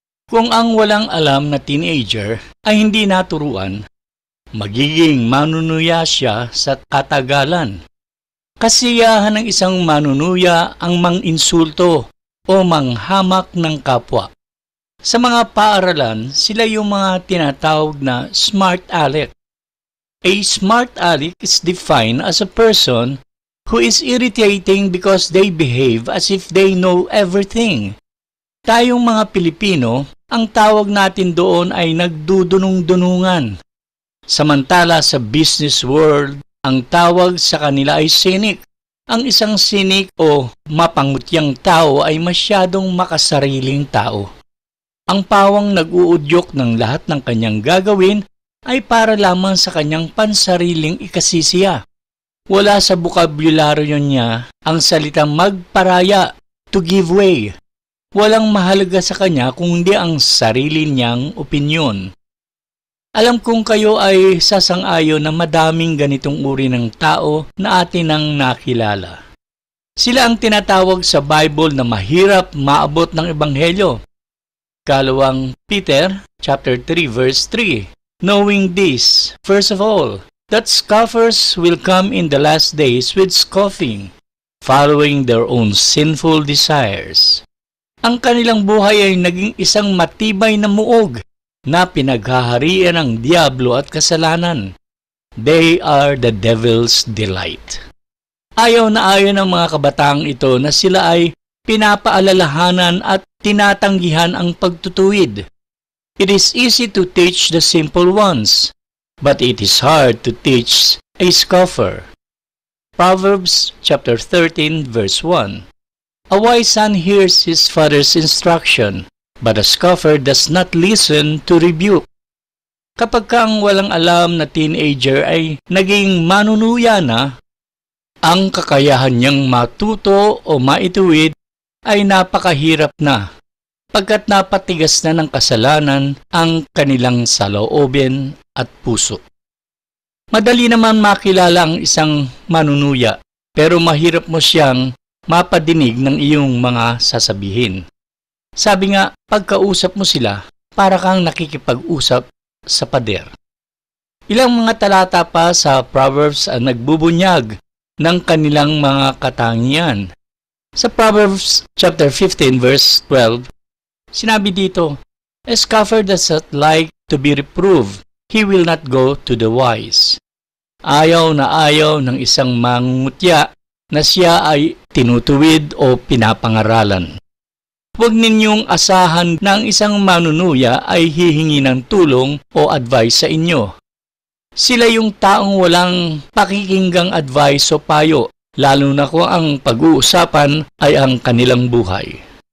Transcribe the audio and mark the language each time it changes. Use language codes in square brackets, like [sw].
[tl] Kung ang walang alam na teenager ay hindi naturuan, magiging manunuya siya sa katagalan. Kasiyahan ng isang manunuya ang mang-insulto o manghamak ng kapwa. Sa mga paaralan, sila yung mga tinatawag na smart aleck. [en] A smart aleck is defined as a person who is irritating because they behave as if they know everything. [tl] Tayong mga Pilipino, ang tawag natin doon ay nagdudunong-dunungan. Samantala sa business world, ang tawag sa kanila ay cynic. Ang isang cynic o mapangutyang tao ay masyadong makasariling tao. Ang pawang nag-uudyok ng lahat ng kanyang gagawin ay para lamang sa kanyang pansariling ikasisiya. Wala sa bukabularyo niya ang salitang magparaya, [en] to give way. [tl] Walang mahalaga sa kanya kundi ang sarili niyang opinyon. Alam kong kayo ay sasang-ayon na madaming ganitong uri ng tao na atin ang nakilala. Sila ang tinatawag sa Bible na mahirap maabot ng Ebanghelyo. Kalawang [en] Peter, chapter 3, verse 3. Knowing this, first of all, that scoffers will come in the last days with scoffing, following their own sinful desires. [tl] Ang kanilang buhay ay naging isang matibay na muog na pinaghaharian ng diablo at kasalanan. [en] They are the devil's delight. [tl] Ayaw na ayaw ng mga kabataang ito na sila ay pinapaalalahanan at tinatanggihan ang pagtutuwid. [en] It is easy to teach the simple ones, but it is hard to teach a scoffer. Proverbs chapter 13 verse 1. A wise son hears his father's instruction, but a scoffer does not listen to rebuke. [tl] Kapag ang walang alam na teenager ay naging manunuya na, ang kakayahan niyang matuto o maituwid ay napakahirap na, pagkat napatigas na ng kasalanan ang kanilang saloobin at puso. Madali naman makilala ang isang manunuya, pero mahirap mo siyang mapadinig ng iyong mga sasabihin. Sabi nga, pagkausap mo sila, para kang nakikipag-usap sa pader. Ilang mga talata pa sa Proverbs ang nagbubunyag ng kanilang mga katangian. Sa [en] Proverbs chapter 15 verse 12, [tl] sinabi dito, [en] "A scoffer does not like to be reproved, he will not go to the wise." [tl] Ayaw na ayaw ng isang mangungutya na siya ay tinutuwid o pinapangaralan. Huwag ninyong asahan na ang isang manunuya ay hihingi ng tulong o advice sa inyo. Sila yung taong walang pakikinggang advice o payo, lalo na kung ang pag-uusapan ay ang kanilang buhay.